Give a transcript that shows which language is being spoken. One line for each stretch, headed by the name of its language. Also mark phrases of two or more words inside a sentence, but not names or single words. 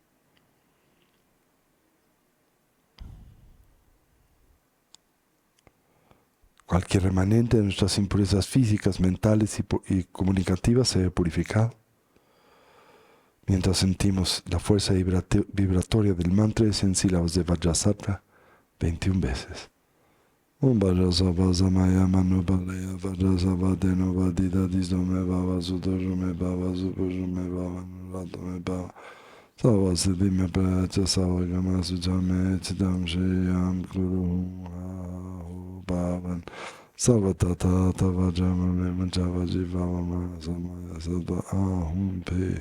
Spanish: Cualquier remanente de nuestras impurezas físicas, mentales y comunicativas se ve purificado. Mientras sentimos la fuerza vibratoria del mantra de 100 sílabas de Vajrasattva 21 veces.
Sanskrit: Om Vajrasattva Samaya Manu Palaya Vajrasattva Deno Vadida Disdome Bhava Sudajume Bhava Supujume Bhava Nuratome Bhava Sava Siddhime Pracha Sava Gama Sujame Chidam Shriyam Guru Haho Bhavan Savatata Vajama Memunja Vaji Bhava Mahasamaya Sarva Ahum Pe.